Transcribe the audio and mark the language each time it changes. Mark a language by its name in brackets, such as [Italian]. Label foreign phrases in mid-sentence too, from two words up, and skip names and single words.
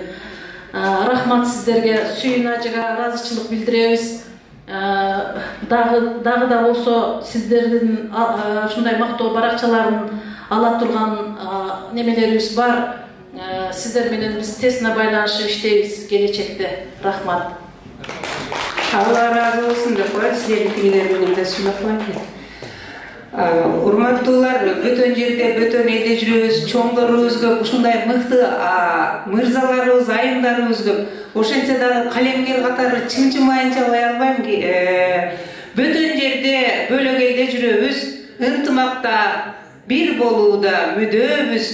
[Kyrgyz] Рахмат сиздерге, Сүйүн ажыга ыраазычылык билдиребиз. Дагы да болсо сиздердин ушундай мактоо баракчаларын ала турган немелерибиз бар. Сиздер менен биз тесине байланышып иштейбиз келечекте. Рахмат. [Turkish] Allah razı olsun [Kyrgyz] деп коет, сиздердин тигилер менен да сүйлөп коет. Урматтуулар, бөтөн жерде, бөтөн элде жүрөбүз, чоңдорубуз көп, ушундай мыкты мырзаларыбыз, айымдарыбыз көп. Ошентсе дагы калемгер катары чынчымайынча кое албайм. Бөтөн жерде, бөлөк элде жүрөбүз, ынтымакта, бир болууда мүдөбүз.